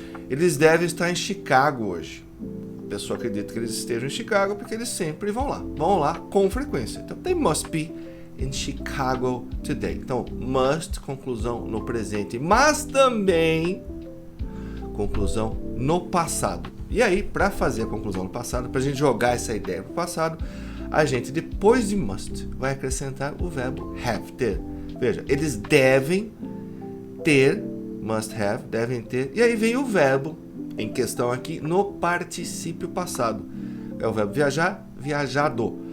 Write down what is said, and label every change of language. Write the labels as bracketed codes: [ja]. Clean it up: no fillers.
[pt] Eles devem estar em Chicago hoje. A pessoa acredita que eles estejam em Chicago porque eles sempre vão lá. Vão lá com frequência. Então, [en] they must be in Chicago today. [pt] Então, must, conclusão no presente, mas também conclusão no passado. E aí, para fazer a conclusão no passado, para a gente jogar essa ideia para o passado, a gente, depois de must, vai acrescentar o verbo have, ter. Veja, eles devem ter, must have, devem ter, e aí vem o verbo em questão aqui no particípio passado. É o verbo viajar, viajado.